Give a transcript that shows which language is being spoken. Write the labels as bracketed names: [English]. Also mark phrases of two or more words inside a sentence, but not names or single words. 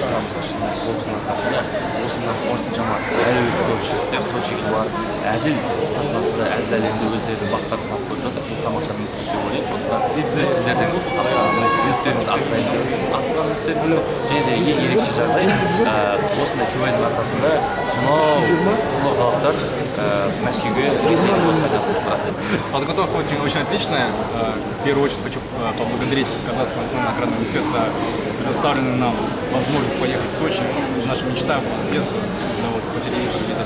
[Kazakh] Ағамызға шын сол кісінің арқасында осыншама әлеуеті зор жігіттер Сочиге барып, әзіл сахнасында, әзіл әлемінде өздерінің бақтарын сынап көріп жатыр. Бұл тамаша мүмкіндік деп ойлаймын. Сондықтан біз сіздердің үміттеріңізді ақтаймыз. Және де ең ерекше жағдай осындай КВН-дің арқасында сонау қызылордалықтар Мәскеуге ресейге өтіп жатыр. [Russian] Подготовка очень отличная. В первую очередь хочу поблагодарить Казахский национальный аграрный университет за предоставленную нам возможность поехать в Сочи. Наша мечта была с детства, но вот по телевизору видели.